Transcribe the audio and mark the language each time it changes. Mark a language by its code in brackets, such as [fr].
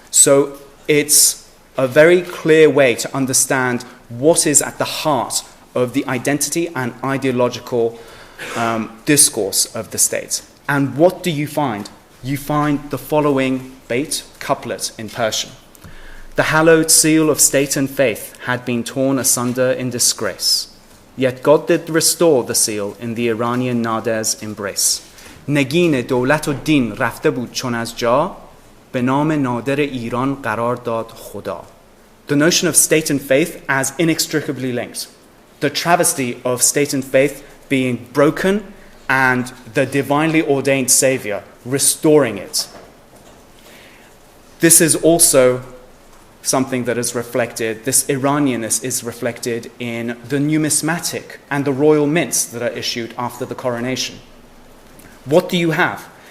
[en] So it's a very clear way to understand what is at the heart of the identity and ideological discourse of the state. And what do you find? You find the following bait couplet in Persian. The hallowed seal of state and faith had been torn asunder in disgrace. Yet God did restore the seal in the Iranian Nader's embrace. [fa] نگین دولت و دین رفته بود چون از جا به نام نادر ایران قرار داد خدا. [en] The notion of state and faith as inextricably linked. The travesty of state and faith being broken and the divinely ordained saviour restoring it. This is also something that is reflected, this Iranianness is reflected in the numismatic and the royal mints that are issued after the coronation. What do you have?